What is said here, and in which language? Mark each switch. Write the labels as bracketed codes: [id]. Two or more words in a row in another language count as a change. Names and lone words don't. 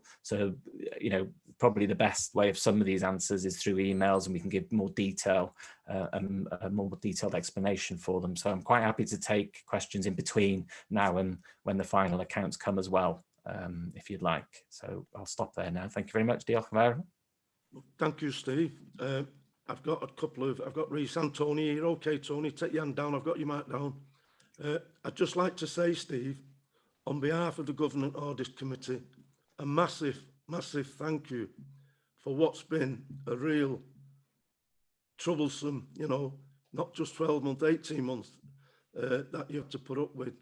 [en] So, you know, probably the best way of some of these answers is through emails, and we can give more detail, a more detailed explanation for them. So I'm quite happy to take questions in between now and when the final accounts come as well, if you'd like. So I'll stop there now. Thank you very much. [cy] Diolch yn fawr. [en] Thank you, Steve. I've got I've got Reese and Tony here. Okay, Tony, take your hand down. I've got your mic down. I'd just like to say, Steve, on behalf of the Government Audit Committee, a massive, massive thank you for what's been a real troublesome, you know, not just 12 months, 18 months that you have to put up with.